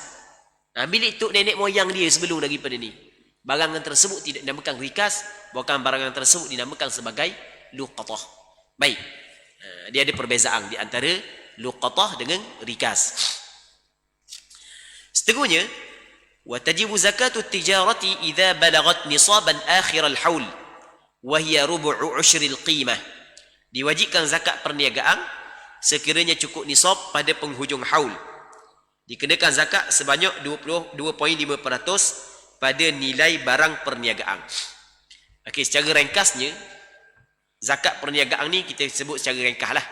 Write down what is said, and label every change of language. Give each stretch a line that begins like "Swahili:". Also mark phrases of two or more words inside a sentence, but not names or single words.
Malay: Milik tok nenek moyang dia sebelum daripada ni. Barangan tersebut tidak dinamakan rikas, bahkan barangan tersebut dinamakan sebagai luqatah. Baik. Dia ada perbezaan di antara luqatah dengan rikas. Seterusnya,
Arabic: وتجب زكاة التجارة إذا بلغت نصابا آخر الحول وهي ربع عشر القيمة.
Malay: Diwajibkan zakat perniagaan sekiranya cukup nisab pada penghujung haul. Dikenakan zakat sebanyak 22.5% pada nilai barang perniagaan. Okey, secara ringkasnya, zakat perniagaan ni kita sebut secara ringkas lah.